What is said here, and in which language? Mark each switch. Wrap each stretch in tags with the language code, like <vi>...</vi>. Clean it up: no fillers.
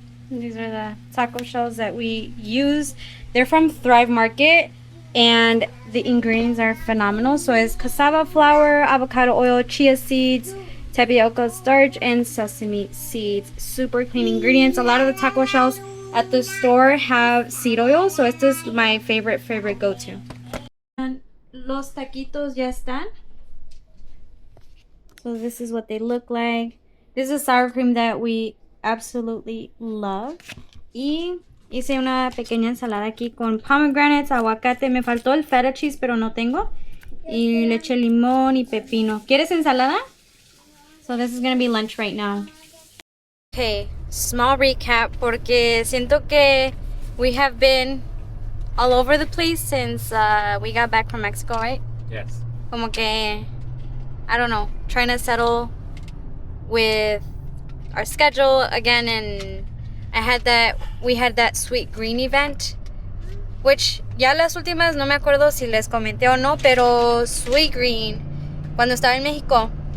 <en>These are the taco shells that we use. They're from Thrive Market, and the ingredients are phenomenal. So it's cassava flour, avocado oil, chia seeds, tapioca starch, and sesame seeds. Super clean ingredients. A lot of the taco shells at the store have seed oil, so este is my favorite go-to.</en> <es>And los taquitos ya están.</es> <en>So this is what they look like. This is sour cream that we absolutely love.</en> <es>Y hice una pequeña ensalada aquí con pomegranates, aguacate. Me faltó el feta cheese, pero no tengo. Y leche limón y pepino. ¿Quieres ensalada?</es> <en>So this is gonna be lunch right now. Okay, small recap</en> <es>porque siento que</es> <en>we have been all over the place since we got back from Mexico, right? Yes.</en> <es>Como que,</es> <en>I don't know, trying to settle with our schedule again, and we had that Sweet Green event, which</en> <es>ya las últimas no me acuerdo si les comenté o no, pero Sweet Green, cuando estaba en México,</es>